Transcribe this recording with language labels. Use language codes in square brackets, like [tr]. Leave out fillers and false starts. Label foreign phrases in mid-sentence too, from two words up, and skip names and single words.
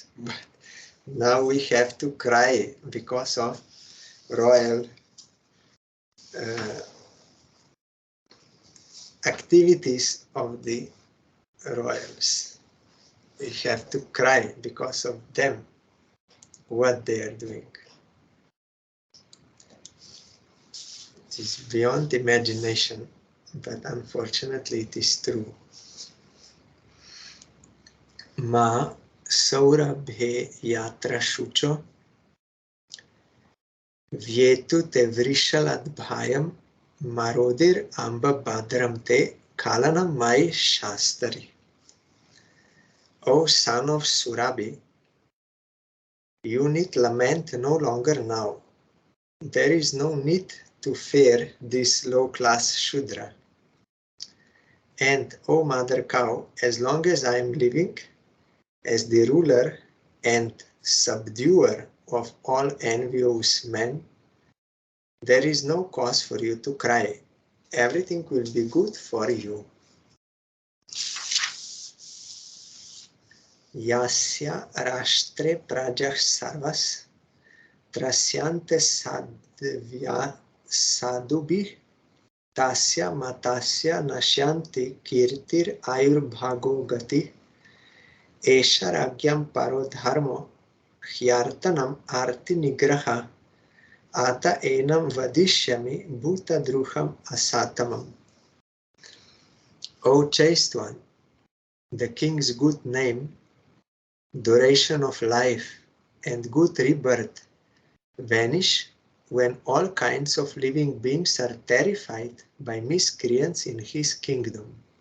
[en] But now we have to cry because of royal activities of the royals. We have to cry because of them, what they are doing. It is beyond imagination, but unfortunately it is true. [sa] Ma saurabhe yatra shucho vyetu te vrishaladbhayam marodir amba badram te kalanam mai shastari. [en] O son of Surabhi, you need lament no longer now. There is no need to fear this low-class Shudra. And, O mother cow, as long as I am living, as the ruler and subduer of all envious men, there is no cause for you to cry. Everything will be good for you. [sa] Yasya rashtre prajah sarvas trasyante sadvya sadubhi tasya matasya nashyanti kirtir ayurbhago gati esha ragyam paro dharmo hyartanam arti nigraha ata enam vadishyami bhuta druham asatamam. [en] O chaste one, the king's good name, duration of life, and good rebirth vanish when all kinds of living beings are terrified by miscreants in his kingdom.